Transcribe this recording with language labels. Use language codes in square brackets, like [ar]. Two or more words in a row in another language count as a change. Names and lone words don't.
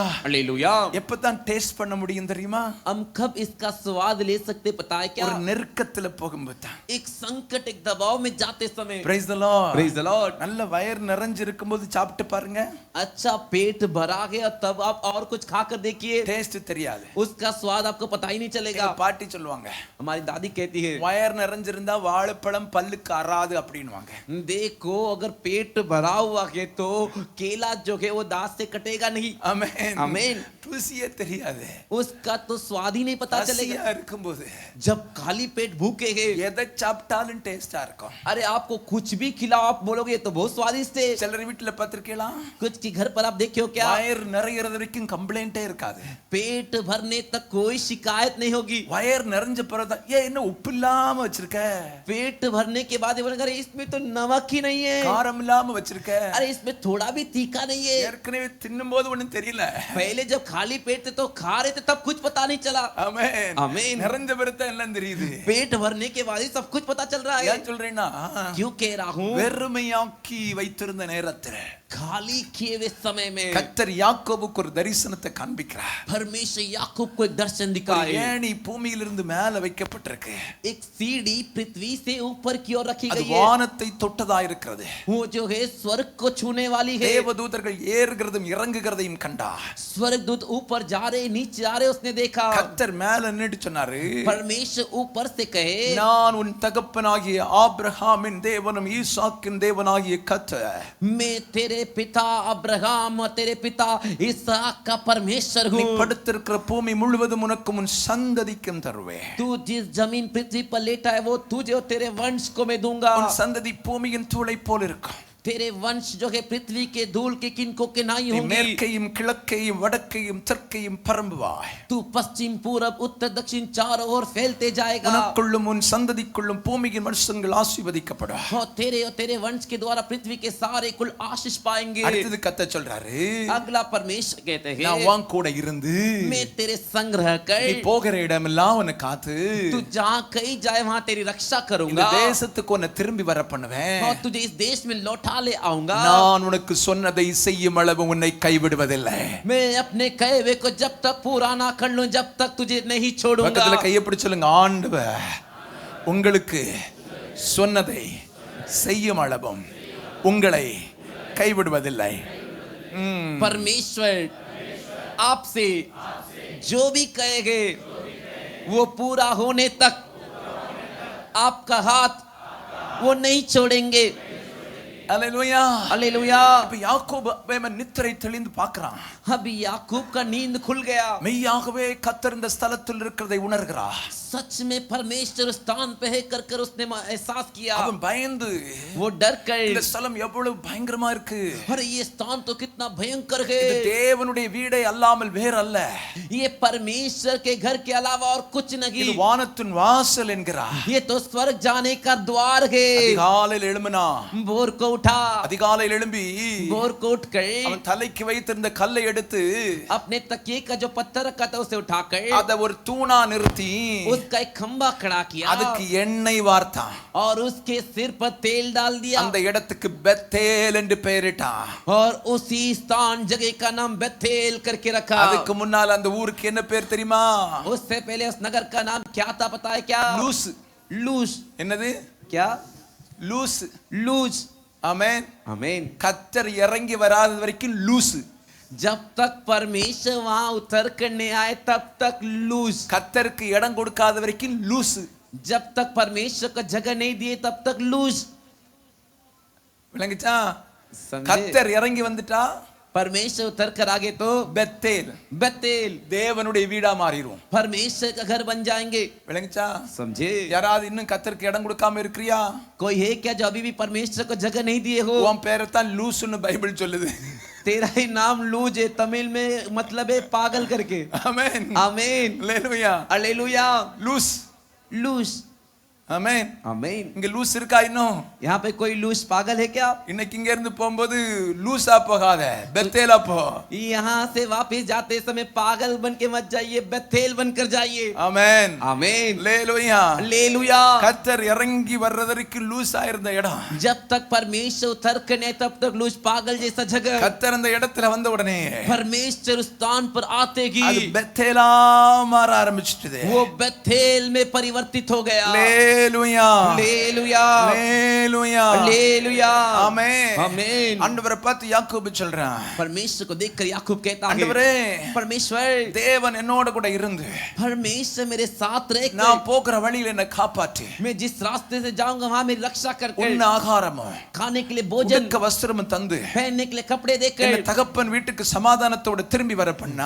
[hi] हालेलुया. [ta] எப்பதான் டேஸ்ட் பண்ண முடியும் தெரியுமா? [hi] हम कब इसका स्वाद ले सकते पता है क्या? [ta] ஒரு நெருக்கத்துல போகும்போது தான். [hi] एक संकट एक दबाव में जाते समय. [en] Praise the Lord. Praise the Lord. [ta] நல்ல வயிறு நிறைஞ்சு இருக்கும்போது சாப்பிட்டு பாருங்க, [hi] अच्छा पेट भरा गया तब आप और कुछ खाकर देखिए, [ta] டேஸ்ட் தெரியாது. [hi] उसका स्वाद आपको पता ही नहीं चलेगा. [ta] எங்க பாட்டி சொல்லுவாங்க, [hi] हमारी दादी कहती है [ta] வயிறு நிறைஞ்சிருந்தா வாழைப்பழம் பல்லுக்கு அறாது அப்படின்னுவாங்க. [hi] देखो अगर पेट भरा हुआ है तो केला जो है वो दांत से कटेगा नहीं. [ta] ஆமென். [hi] आमीन. [ta] ருசியே தெரியாது. [hi] उसका तो स्वाद ही नहीं पता चलेगा. [ta] பசியா இருக்கும்போது [hi] जब खाली पेट भूखे हैं, [ta] எதை சாப்பிட்டாலும் டேஸ்டா இருக்கும். [hi] अरे आपको कुछ भी खिलाओ आप बोलोगे ये तो बहुत स्वादिष्ट है. [ta] சிலர் வீட்டுல பார்த்திருக்கலாம், [hi] कुछ के घर पर आप देखियो क्या, [ta] வயிறு நிறையறது வரைக்கும் கம்ப்ளைண்டே இருக்காது. [hi] पेट भरने तक कोई शिकायत नहीं होगी. [ta] வயிறு நிறைஞ்ச பிறகுதான், ஏன் என்ன உப்பு இல்லாம வச்சிருக்க, [hi] पेट भरने के बाद ये बोलेंगे अरे इसमें तो नमक ही नहीं है, [ta] காரம் இல்லாம வச்சிருக்க. [hi] अरे इसमें थोड़ा भी तीखा नहीं है. [ta] ஏற்கனவே தின்னும் போது ஒண்ணும் தெரியல. [hi] पहले जब खाली पेट थे तो खा रहे थे तब कुछ पता नहीं चला. [ta] ஆமென். [hi] आमीन. [ta] நிறைஞ்ச பிறகு தான் எல்லாம் தெரியுது. [hi] पेट भरने के बाद ही सब कुछ पता चल रहा है. [ta] ஏன் சொல்றேன்னா, [hi] क्यों कह रहा हूँ, [ta] வெறுமையாக்கி வைத்திருந்த நேரத்துல [hi] खाली किए हुए समय में [ta] கர்த்தர் யாக்கோபுக்கு ஒரு தரிசனத்தை காண்பிக்கிறார். [hi] परमेश्वर याकूब को एक दर्शन दिखाए. [ta] ஏணி பூமியிலிருந்து மேல வைக்கப்பட்டிருக்கு. [hi] एक सीढ़ी पृथ्वी से ऊपर की ओर रखी [ta] அது [hi] गई है. [ta] வானத்தை தொட்டதா இருக்கிறது. [hi] वो जो है स्वर्ग को छूने वाली है. [ta] தேவதூதர்கள் ஏறுகிறதும் இறங்குகிறதையும் கண்டார். [hi] स्वर्गदूत ऊपर जा रहे नीचे जा रहे उसने देखा. [ta] கர்த்தர் மேல நின்று சொன்னாரு, [hi] परमेश्वर ऊपर से कहे [ta] நான் உன் தகப்பனாகிய ஆபிரகாமின் தேவனும் ஈசாக்கின் தேவனாகிய கர்த்தர். [hi] मैं तेरे पिता अब्राहम और तेरे पिता इसहाक का परमेश्वर [ta] நீ [hi] हूँ. [ta] படுத்திருக்கிற பூமி முழுவதும் உனக்கும் உன் சந்ததிக்கும் தருவேன். [hi] तू जिस जमीन पृथ्वी पर लेटा है वो तुझे और तेरे वंश को मैं दूंगा. [ta] உன் சந்ததி பூமியின் தூளை போல் இருக்கும். [hi] तेरे वंश जो है पृथ्वी के धूल के किनको के नहीं [ta] நீ [hi] होंगे. [ta] மேற்கையும் கிழக்கையும் வடக்கையும் தெற்கையும் பரம்புவாய். [hi] तू पश्चिम पूरब उत्तर दक्षिण चारों ओर फैलते जाएगा. [ta] உனக்குள்ளும் உன் சந்ததிக்குள்ளும் பூமியின் வம்சங்கள் ஆசீர்வதிக்கப்படும். [hi] और तेरे वंश के द्वारा पृथ्वी के सारे कुल आशीष पाएंगे. [ta] அடுத்தது கர்த்தர் சொல்றாரு, [hi] अगला परमेश्वर कहते [ta] நான் [hi] हैं [ta] உன் கூட இருந்து [hi] मैं तेरे संग्रह कर, [ta] நீ போகிற இடமெல்லாம் உன்னை காத்து [hi] तू जहाँ कहीं जाए वहाँ तेरी रक्षा [ta] இந்த [hi] करूंगा [ta] தேசத்துக்கு உன்னை திரும்பி வர பண்ணுவேன். [hi] और तुझे इस देश में लौटा ले आऊंगा, [ta] நான் உனக்கு சொன்னதை செய்யும் அளவு உன்னை கைவிடுவதில்லை. [hi] मैं अपने कहे हुए को जब तक पूरा ना कर लूं, जब तक तुझे नहीं छोड़ूंगा. [ta] பக்கத்துல கையை பிடிச்சு சொல்லுங்க, ஆண்டவர் உங்களுக்கு சொன்னதை செய்யும் அளவும் உங்களை கைவிடுவதில்லை. [hi] परमेश्वर आपसे जो भी कहेंगे वो पूरा होने तक आपका हाथ वो नहीं छोड़ेंगे. [ta] அல்லேலூயா. [hi] हालेलुया. [ta] இப்ப யாக்கோபு நித்திரை தெளிந்து பார்க்கறான். [hi] अभी याकूब का नींद खुल गया. [ta] மெய்யாகவே கர்த்தர் இந்த ஸ்தலத்தில் இருக்கிறதை உணர்கிறார். [hi] सच में परमेश्वर स्थान पे है कर कर उसने एहसास किया. [ta] அவன் பயந்து, [hi] वो डर कर, [ta] இந்த ஸ்தலம் எவ்வளவு பயங்கரமா இருக்கு, [hi] अरे ये स्थान तो कितना भयंकर है, [ta] இது தேவனுடைய வீடே அல்லாமல் வேற அல்ல, [hi] ये परमेश्वर के घर के अलावा और कुछ [ta] இது [hi] नहीं, [ta] வானத்தின் வாசல் என்கிறார். [hi] ये तो स्वर्ग जाने का द्वार है. [ta] அதிகாலையில் எழும்பினா, [hi] भोर को उठा, [ta] அதிகாலையில் எழும்பி [hi] भोर को उठ कर [ta] அவன் தலைக்கு வைத்திருந்த கல்லை எடுத்து [hi] अपने तकिए का जो पत्थर रखा था उसे उठाकर [ta] அத ஒரு தூணா நிறுத்தி [hi] उसका एक खंबा खड़ा किया [ta] அதுக்கு எண்ணெய் வார்த்தான். [hi] और उसके सिर पर तेल डाल दिया [ta] அந்த இடத்துக்கு பெத்தேல் என்று பெயரிட்டான். [hi] और उसी स्थान जगह का नाम बेथेल करके रखा. [ta] அதுக்கு முன்னால் அந்த ஊருக்கு என்ன பேர் தெரியுமா? [hi] उससे पहले उस नगर का नाम क्या था पता है क्या? [ta] லூஸ். [hi] लूज. [ta] என்னது? [hi] क्या? [ta] லூஸ். [hi] लूज. [ta] ஆமென். [hi] आमीन. [ta] கர்த்தர் இறங்கி வராத வரைக்கும் லூஸ். [hi] जब तक परमेश्वर वहां उतर करने आए तब तक लूज. [ta] கர்த்தருக்கு இடம் கொடுக்காத வரைக்கும் லூஸ். [hi] जब तक परमेश्वर को जगह नहीं दिए तब तक लूज. [ta] விளங்குச்சா? [hi] समझे? [ta] கர்த்தர் இறங்கி வந்துட்டா [hi] परमेश्वर उतर कर आगे तो [ta] பெத்தேல் [hi] बेथेल [ta] தேவனுடைய வீடா மாறிரும். [hi] परमेश्वर का घर बन जाएंगे. [ta] விளங்குச்சா? [hi] समझे? [ta] யாராவது இன்னும் கர்த்தருக்கு இடம் கொடுக்காம இருக்கிறியா? [hi] कोई है क्या जो अभी भी परमेश्वर को जगह नहीं दिए हो? [ta] உன் பேரை தான் லூஸ்னு பைபிள் சொல்லுது. [hi] तेरा ही नाम लूज है, तमिल में मतलब है पागल करके. [ta] ஆமென். [hi] आमीन. [ta] அல்லேலூயா. [hi] हालेलुया. [ta] லூஸ். [hi] लूज. [ta] ஆமென். [hi] आमीन. [ta] இங்க லூஸ் இருக்கா இன்னும்? [hi] यहाँ पे कोई लूज पागल है क्या? [ta] இன்னைக்கு இங்க இருந்து போகும்போது லூஸா போகாத, பெத்தேலா போ. [hi] यहाँ से वापस जाते समय पागल बन के मत जाइए, बेथेल बनकर जाइए. [ta] ஆமென். [hi] आमीन. [ta] அல்லேலூயா. [hi] हालेलुया. [ta] கர்த்தர் இறங்கி வர்றதற்கு லூஸா இருந்த இடம். [hi] जब तक परमेश्वर उतर कर नहीं तब तक लूज पागल जैसा जगह. [ta] கர்த்தர் அந்த இடத்துல வந்த உடனே [hi] परमेश्वर उस स्थान पर आते ही [ta] அது பெத்தேலா மாற ஆரம்பிச்சிட்டது. [hi] वो बेथेल में परिवर्तित हो गया. [ta] அல்லேலூயா. [hi] हालेलुया. [ta] அல்லேலூயா. [hi] हालेलुया. [ta] ஆமென். [hi] आमीन. [ta] ஆண்டவரை பார்த்து யாக்கோபு சொல்றான், [hi] परमेश्वर को देखकर याकूब कहता है, [ta] ஆண்டவரே [hi] परमेश्वर [ta] தேவன் என்னோட கூட இருந்து [hi] परमेश्वर मेरे साथ रह [ta] நான் போகிற வழியில என்னை காப்பாற்று. [hi] मैं जिस रास्ते से जाऊंगा वहां मेरी रक्षा कर [ta] உன்ன ஆகாரமும் [hi] खाने के लिए भोजन, [ta] உடுக்க வஸ்திரமும் தந்து [hi] पहनने के लिए कपड़े [ta] என்ன [hi] देकर [ta] தகப்பன் வீட்டுக்கு சமாதானத்தோட திரும்பி வர பண்ணா